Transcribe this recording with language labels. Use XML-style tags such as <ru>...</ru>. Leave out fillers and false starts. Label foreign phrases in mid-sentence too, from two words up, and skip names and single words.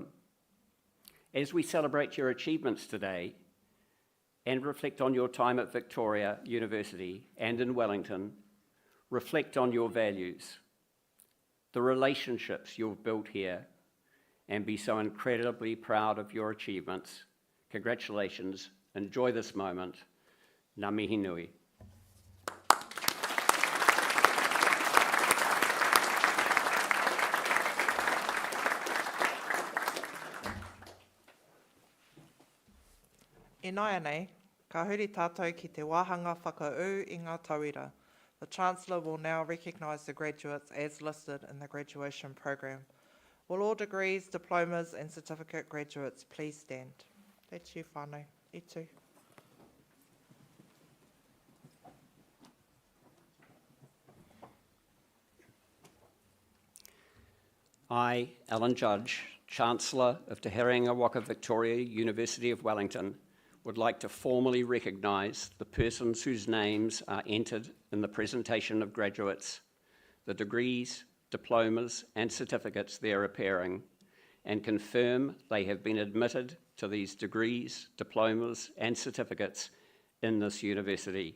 <en>As we celebrate your achievements today and reflect on your time at Victoria University and in Wellington, reflect on your values, the relationships you've built here, and be so incredibly proud of your achievements. Congratulations. Enjoy this moment.</en> <mi>Ngā mihi nui. E nāia nei, ka huri tātou ki te wāhanga whakaū I ngā tauira.</mi> <en>The Chancellor will now recognise the graduates as listed in the graduation program. Will all degrees, diplomas and certificate graduates please stand? That's you whānau.</en> <mi>I tū.</mi> <en>I, Alan Judge, Chancellor of Te Herenga Waka Victoria University of Wellington, would like to formally recognise the persons whose names are entered in the presentation of graduates, the degrees, diplomas and certificates there appearing, and confirm they have been admitted to these degrees, diplomas and certificates in this university.</en>